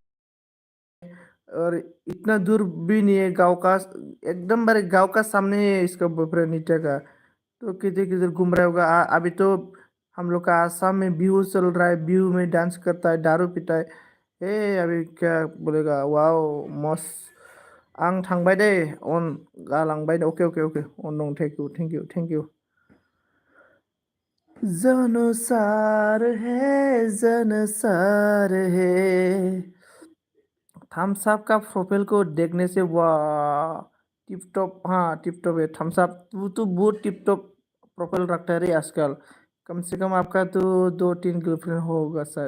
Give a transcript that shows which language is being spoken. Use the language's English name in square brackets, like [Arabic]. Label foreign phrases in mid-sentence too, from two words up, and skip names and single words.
[Hindi] और इतना दूर भी नहीं है गांव का, एकदम बारे गांव का सामने है इसका बॉयफ्रेंड नित्या का। तो किधर किधर घूम रहा होगा। अभी तो हम लोग का आसाम में बिहू चल रहा है, बिहू में डांस करता है, दारू पीता है। अभी क्या बोलेगा, वाओ मस्त। [Bodo] आं थांबाय दे, अन गालांबाय दे। [English] OK OK OK [Bodo] अन दं, [English] thank you thank you thank you. [Hindi] जानसार है, जानसार है। [English] thumbs up [Hindi] का प्रोफाइल को देखने से वाह [English] tip top, [Hindi] हाँ [English] tip top [Hindi] है [English] thumbs up. [Hindi] तू तो बहुत [English] tip top [Hindi] प्रोफाइल रखता है रे आजकल। कम से कम आपका तो 2-3 गर्लफ्रेंड होगा शायद।